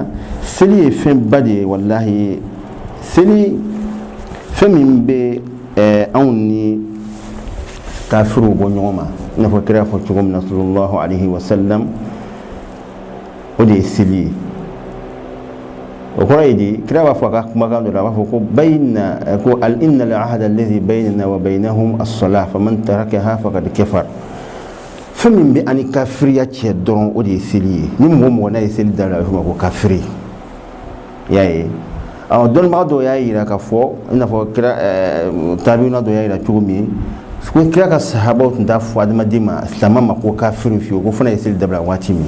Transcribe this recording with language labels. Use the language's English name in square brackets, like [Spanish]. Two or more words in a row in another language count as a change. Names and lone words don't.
[Bambara] Seli ye fɛnba de ye, walahi. Seli fɛn min bɛ anw ni kafiruw bɔ ɲɔgɔn ma, i n'a fɔ kira fɔ cogo min na [Arabic] صلى الله عليه وسلم, [Bambara] o de ye seli ye. O kɔrɔ ye di, kira b'a fɔ a ka kumakan dɔ la, a b'a fɔ ko [Arabic] إن العهد الذي بيننا وبينهم الصلاة فمن تركها فقد كفر. [Bambara] Fɛn min bɛ ani kafiriya cɛ dɔrɔn o de ye seli ye. Ni mɔgɔ n'a ye seli dabila, a bɛ fɔ ma ko kafiri. Y'a ye. Dɔnnibaga dɔw y'a yira k'a fɔ, i n'a fɔ kira tabiuna dɔ y'a yira cogo min, ko kira ka sahabaw tun t'a fɔ adamaden ma, silamɛ ma ko kafiri fiyewu, ko fana ye seli dabila waati min.